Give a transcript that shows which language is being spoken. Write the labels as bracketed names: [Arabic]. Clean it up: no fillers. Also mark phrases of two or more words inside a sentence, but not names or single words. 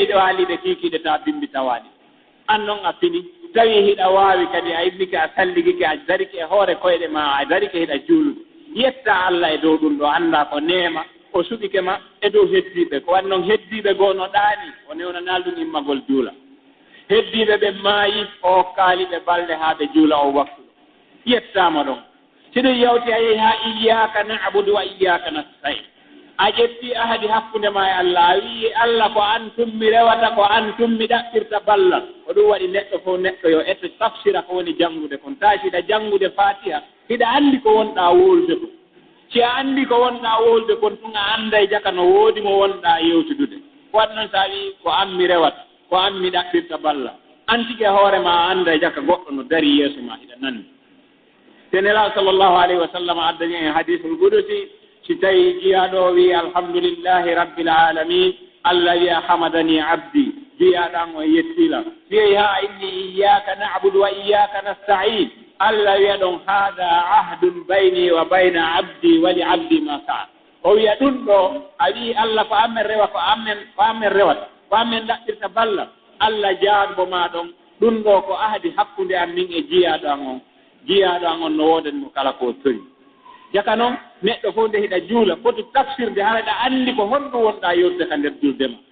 [Fula] do halide kikide ta bimbi tawadi annon a fini tawi hida waawi kadi a ibnike a salligi a darike hoore koyde ma a darike hida juulude yetta Allah e dow ɗum ɗo anda ko neema o suɓike ma e dow heddiɓe ko wannon heddiɓe goo no ɗaani o newnanal ɗum immagol juula heddiɓe ɓe maayi o kaaliɓe balɗe haa ɓe juula o waktuɗo yettama ɗon siɗum yawti a yehi haa iyyaka [Arabic] na'budu wa iyyaka nasta'in [Fula] a ƴetti ahadi hakkunde ma e Allah a wii Allah ko an tummi rewata ko an tummi ɗaɓɓirta ballal ko ɗum waɗi neɗɗo fof neɗɗo yo etto tafsira ko woni janngude kon taa siɗa janngude fatiha hiɗa anndi ko wonɗaa wolde ko si a anndi ko wonɗaa wolde kon tun a annda e jaka no woodi mo wonɗaa yewtudude waɗ noon so a wii ko an mi rewata ko an mi ɗaɓɓirta ballal an tigi e hoore ma a annda e jaka goɗɗo no dari yeeso ma hiɗa nanndi tenela [Arabic] sallllahu alayhi wa sallam [Fula] addani en [Arabic] hadisul qudusi [Fula] si tawi jiyaɗo wi [Arabic] alhamdulillahi rabbil alamin [Fula] allah wiya [Arabic] hamadani abdi [Fula] jiyaɗan o yettila wiyi ha [Arabic] inni iyyaka na'budu wa iyyaka nasta'in [Fula] allah wiya ɗon [Arabic] hada ahdun bayni wa bayna abdi wa li abdi ma sa'a [Fula] o wiya ɗum ɗo a wi allah ko amen rewa ko amen rewata ko amen ɗaɓɓirta balla allah jaanbo ma ɗon ɗum ɗo ko ahdi hakkunde am min e jiyaɗo an on no wodanmo kala ko tori jaka noon neɗɗo fof nde hiɗa juula foti tafsirde haraɗa anndi ko honɗum wonɗa yodde ka nder juldema